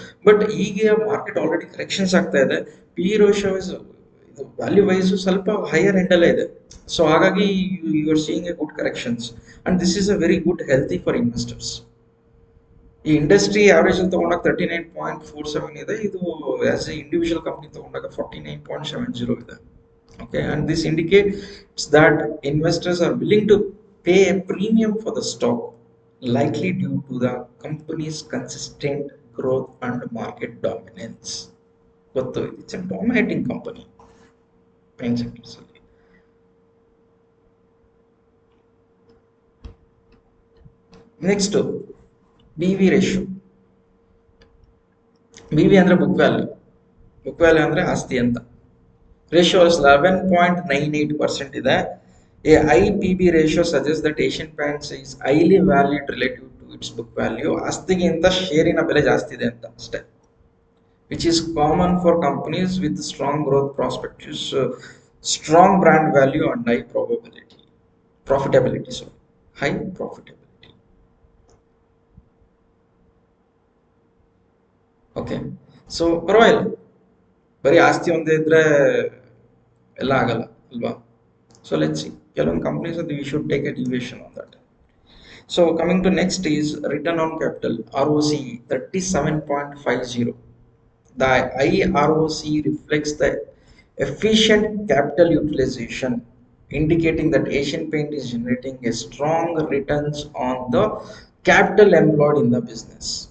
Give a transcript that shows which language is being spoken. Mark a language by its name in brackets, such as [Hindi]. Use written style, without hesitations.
[Kannada] But ಈಗ market already corrections ಆಗ್ತಾ ಇದೆ. ಪಿ ರೇಷಿಯೋ ಇದು ವ್ಯಾಲ್ಯೂ ವೈಸ್ ಸ್ವಲ್ಪ ಹೈಯರ್ ಎಂಡ್ ಅಲ್ಲೇ ಇದೆ. ಸೊ ಹಾಗಾಗಿ [English] You are seeing a good corrections and this is a very good healthy for investors. [Kannada] ಈ ಇಂಡಸ್ಟ್ರಿ ಆವರೇಜ್ ಅಲ್ಲಿ ತಗೊಂಡಾಗ 39.47 ಇದೆ. ಇದು ಆಸ್ ಎ ಇಂಡಿವಿಜುವಲ್ ಕಂಪನಿ ತಗೊಂಡಾಗ 49.70 ಇದೆ. [English] Okay, and this indicates that investors are willing to pay a premium for the stock, likely due to the company's consistent growth and market dominance. But it's a dominating company. Paint sectors. Next, BV ratio. [Kannada] BV ಅಂದ್ರೆ book value. Book value ಅಂದ್ರೆ ಆಸ್ತಿ ಅಂತ. [English] Ratio is 11.98% ಇದೆ. A high PB ratio suggests that Asian Paints is highly valued relative to its book value. [Kannada] ಆಸ್ತಿಗಿಂತ ಶೇರಿನ ಬೆಲೆ ಜಾಸ್ತಿ ಇದೆ ಅಂತ ಅಷ್ಟೇ. [English] Which is common for companies with strong growth prospects, strong brand value and high profitability. So high profitability. [Kannada] Okay, so ಪರವಾಗಿಲ್ಲ, ಬರೀ ಆಸ್ತಿ ಒಂದೇ ಇದ್ರೆ ಎಲ್ಲ ಆಗಲ್ಲ ಅಲ್ವಾ? [English] so let's see [Kannada] ಕೆಲವೊಂದು ಕಂಪನೀಸ್ ಅದು [English] We should take a deviation on that. So coming to next is return on capital, ROC 37.50. The high ROC reflects the efficient capital utilization, indicating that Asian Paint is generating a strong returns on the capital employed in the business.